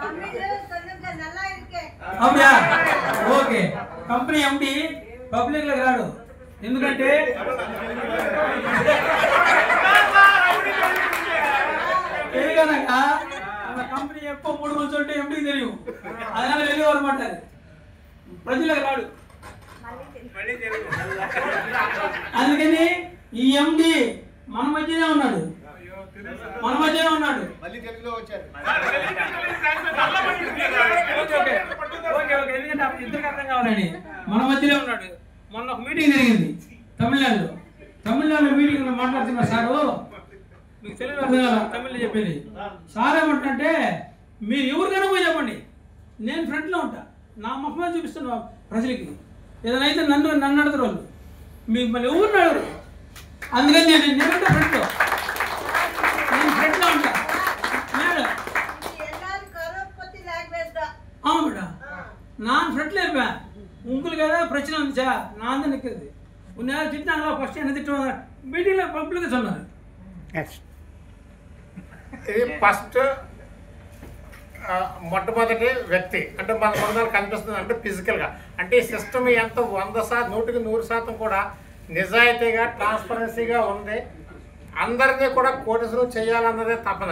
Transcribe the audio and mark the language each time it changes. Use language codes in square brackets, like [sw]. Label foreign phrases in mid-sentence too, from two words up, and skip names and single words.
[te] అవునా? ఓకే, [en] company MD [te] పబ్లిక్లోకి రాడు. ఎందుకంటే తెలియక కంపెనీ ఎక్కువ 3 రోజులు ఉంటే ఎండికి తెలియదు, [ta] அதனால வெளியே வர மாட்டாரு, [te] ప్రజలకు రాడు. అందుకని ఈ ఎండి మన మధ్యనే ఉన్నాడు, ఎందుకంటే ఇద్దరికి అర్థం కావాలని మన మధ్యలో ఉన్నాడు. మొన్న ఒక మీటింగ్ జరిగింది తమిళనాడులో మీటింగ్ మాట్లాడుతున్నారు. సారు మీకు తెలుగు అర్థం కాదా? తమిళ్లో చెప్పేది సార్ ఏమంటే, మీరు ఎవరికైనా పోయి చెప్పండి, నేను ఫ్రంట్లో ఉంటా, నా ముఖమే చూపిస్తున్నా ప్రజలకి. ఏదైనా అయితే నన్ను అడుగుతారు వాళ్ళు, మీకు మళ్ళీ ఎవరిని అడగరు. అందుకని నేను ఫ్రంట్లో ఉంటా. [ta] மேடம் நான் ஃப்ரண்ட்ல இருப்பேன், உங்களுக்கு ஏதாவது பிரச்சனை வந்துச்சா நான் தான் நிற்கிறது. உன்னை திட்டாங்களா? ஃபர்ஸ்ட் என்ன திட்டுவாங்க, மீட்டிங்ல பப்ளிக் சொன்னாரு. [te] ఇది ఫస్ట్ మొట్టమొదటి వ్యక్తి అంటే మన ముందర కనిపిస్తుంది అంటే ఫిజికల్గా, అంటే ఈ సిస్టమ్ ఎంత 100%, 100% కూడా నిజాయితీగా ట్రాన్స్పరెన్సీగా ఉంది. అందరినీ కూడా కోటేశ్వరం చేయాలన్నదే తపన.